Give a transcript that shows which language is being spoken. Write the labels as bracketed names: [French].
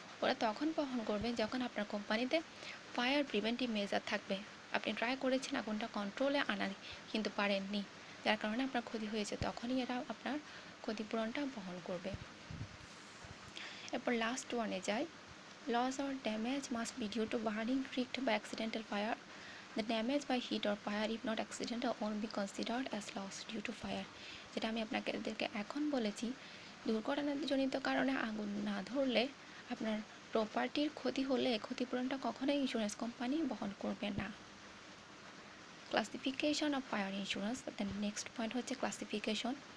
[Bangla] ওরা তখন বহন করবে যখন আপনার কোম্পানিতে ফায়ার প্রিভেন্টিভ মেজার থাকবে। আপনি ট্রাই করেছেন আগুনটা কন্ট্রোলে আনার, কিন্তু পারেননি, যার কারণে আপনার ক্ষতি হয়েছে, তখনই এরা আপনার ক্ষতিপূরণটা বহন করবে। এরপর লাস্ট ওয়ানে যাই, [English] Loss or damage must be due to burning, triggered বা accidental fire. The damage by heat or fire, if not accidental, won't be considered as loss due to fire. [Bangla] যেটা আমি আপনাদেরকে এখন বলেছি, দুর্ঘটনাজনিত কারণে আগুন না ধরলে আপনার প্রপার্টির ক্ষতি হলে ক্ষতিপূরণটা কখনোই ইন্স্যুরেন্স কোম্পানি বহন করবে না। [English] classification of fire insurance, then next point [Bangla] হচ্ছে [English] Classification.